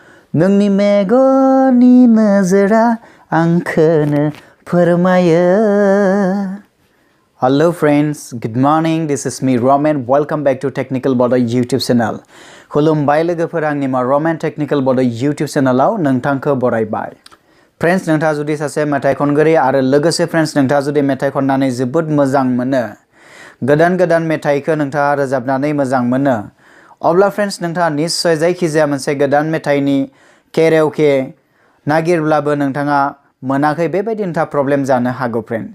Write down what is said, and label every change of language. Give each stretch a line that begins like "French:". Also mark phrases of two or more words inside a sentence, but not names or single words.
Bodo: नोंनि मेगननि नोजोरा आंखौनो फोरमायो.
English: Hello friends, good morning. This is me Roman. Welcome back to Technical Bodo YouTube channel.
Bodo: खुलुमबाय लोगोफोर आंनि Roman Technical Bodo YouTube channelआव नोंथांखौ बरायबाय. Friends, नोंथाङा जुदि सासे मेथाइ खनगिरि आरो लोगोसे friends नोंथाङा जुदि मेथाइ खननानै जोबोद मोजां मोनो, गोदान मेथाइखौ नोंथाङा रोजाबनानै मोजां मोनो, अब्ला फ्रेंड्स नोंथाङा निश्चय जायखिजाया मोनसे गोदान मेथाइनि केराओके नागिरब्लाबो नोंथाङा मोनाखै बेबायदि नोंथाङा प्रब्लेम जानो हागौ फ्रेंड्स.